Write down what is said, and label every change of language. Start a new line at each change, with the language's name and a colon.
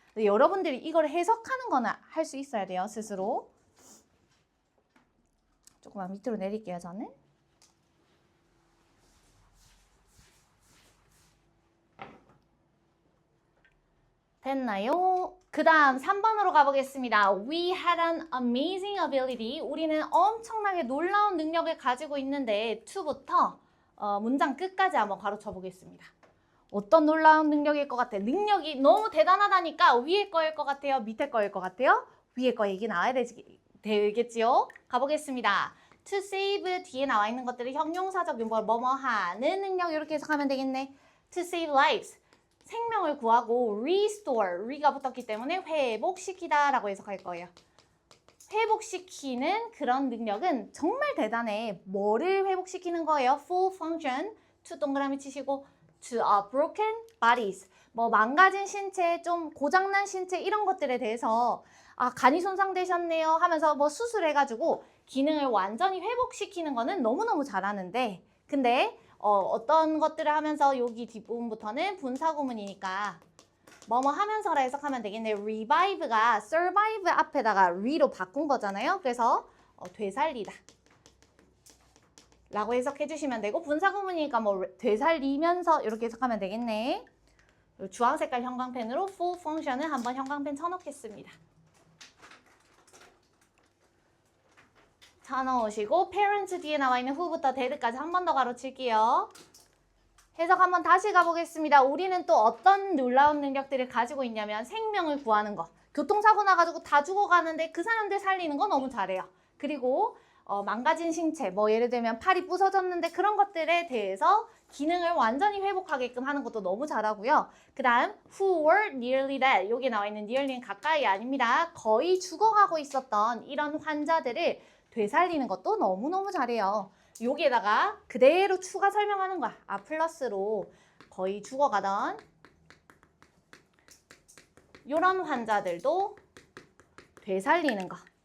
Korean: 여러분들이 이걸 해석하는 거나 할 수 있어야 돼요. 스스로. 조금만 밑으로 내릴게요, 저는. 됐나요? 그 다음 3번으로 가보겠습니다.
English: We had an amazing ability.
Korean: 우리는 엄청나게 놀라운 능력을 가지고 있는데 to부터 문장 끝까지 한번 가로쳐 보겠습니다. 어떤 놀라운 능력일 것 같아요? 능력이 너무 대단하다니까 위에 거일 것 같아요? 밑에 거일 것 같아요? 위에 거 얘기 나와야 되겠지요? 가보겠습니다. To save 뒤에 나와 있는 것들이 형용사적 윤벌 뭐뭐 하는 능력 이렇게 해석하면 되겠네.
English: To save lives.
Korean: 생명을 구하고 restore, re가 붙었기 때문에 회복시키다 라고 해석할 거예요. 회복시키는 그런 능력은 정말 대단해. 뭐를 회복시키는 거예요?
English: Full function, to
Korean: 동그라미 치시고
English: to broken bodies.
Korean: 뭐 망가진 신체, 좀 고장난 신체 이런 것들에 대해서 간이 손상되셨네요 하면서 뭐 수술해가지고 기능을 완전히 회복시키는 거는 너무너무 잘하는데 근데 어떤 것들을 하면서 여기 뒷부분부터는 분사구문이니까 뭐뭐 하면서라 해석하면 되겠네. revive가 survive 앞에다가 re로 바꾼 거잖아요. 그래서 되살리다 라고 해석해 주시면 되고, 분사구문이니까 뭐 되살리면서 이렇게 해석하면 되겠네. 주황 색깔 형광펜으로 full function을 한번 형광펜 쳐놓겠습니다. 쳐놓으시고 parents 뒤에 나와 있는 who부터 dead까지 한 번 더 가로칠게요. 해석 한번 다시 가보겠습니다. 우리는 또 어떤 놀라운 능력들을 가지고 있냐면 생명을 구하는 거. 교통사고 나가지고 다 죽어가는데 그 사람들 살리는 거 너무 잘해요. 그리고 망가진 신체, 뭐 예를 들면 팔이 부서졌는데 그런 것들에 대해서 기능을 완전히 회복하게끔 하는 것도 너무 잘하고요. 그 다음
English: who were nearly dead.
Korean: 여기 나와 있는 nearly는 가까이 아닙니다. 거의 죽어가고 있었던 이런 환자들을 되살리는 것도 너무너무 잘해요. 여기에다가 그대로 추가 설명하는 거야. 플러스로 거의 죽어가던 이런 환자들도 되살리는 거.